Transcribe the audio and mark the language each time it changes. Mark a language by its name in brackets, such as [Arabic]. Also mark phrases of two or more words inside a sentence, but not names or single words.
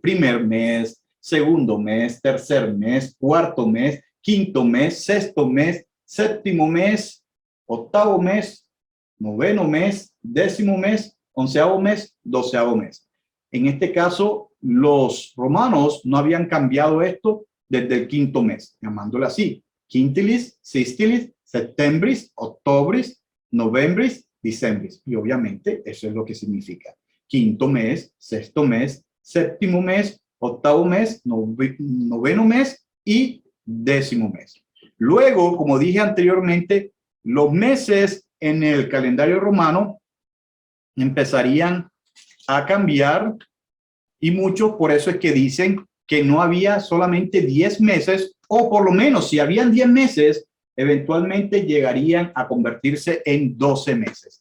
[Spanish] Primer mes, segundo mes, tercer mes, cuarto mes, quinto mes, sexto mes, séptimo mes, octavo mes, noveno mes, décimo mes, onceavo mes, doceavo mes. En este caso, los romanos no habían cambiado esto desde el quinto mes, llamándolo así: [Latin] quintilis, sextilis, septembris, octobris, novembris, diciembris. [Spanish] Y obviamente eso es lo que significa quinto mes, sexto mes, séptimo mes, octavo mes, noveno mes y décimo mes. Luego, como dije anteriormente, los meses en el calendario romano empezarían a cambiar, y muchos por eso es que dicen que no había solamente 10 meses, o por lo menos si habían 10 meses, eventualmente llegarían a convertirse en 12 meses.